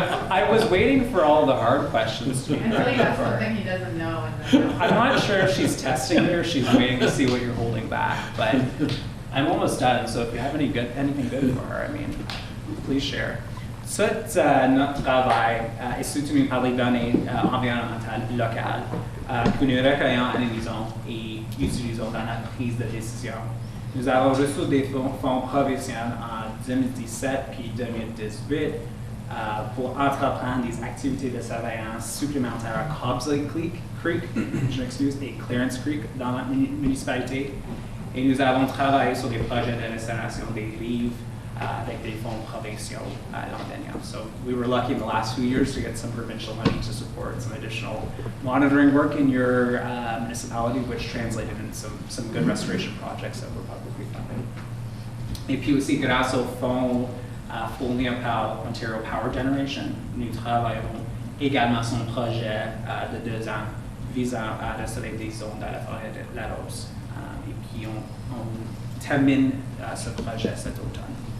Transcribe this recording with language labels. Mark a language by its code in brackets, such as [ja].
[en] I was waiting for all the hard questions to be until he ready has for. something he doesn't know and then. I'm not sure if she's testing you or she's waiting to see what you're holding back, but I'm almost done, so if you have anything good for her, I mean, please share. [fr] Tout notre travail est soutenu par les données environnementales locales que nous recueillons, analysons et utilisons dans la prise de décision. Nous avons reçu des fonds provinciaux en 2017 puis 2018 pour entreprendre des activités de surveillance supplémentaires à Conseil Creek, je m'excuse, et Clarence Creek dans la municipalité. Et nous avons travaillé sur des projets de restauration des rives avec des fonds provinciaux l'an dernier. [en] So we were lucky in the last few years to get some provincial money to support some additional monitoring work in your municipality, which translated into some good restoration projects that were publicly funded. [fr] Et puis aussi, grâce aux fonds fournis par Ontario Power Generation, nous travaillons également sur un projet de 2 ans visant à restaurer des zones dans la forêt de la Rose. Et puis on termine ce projet cet automne.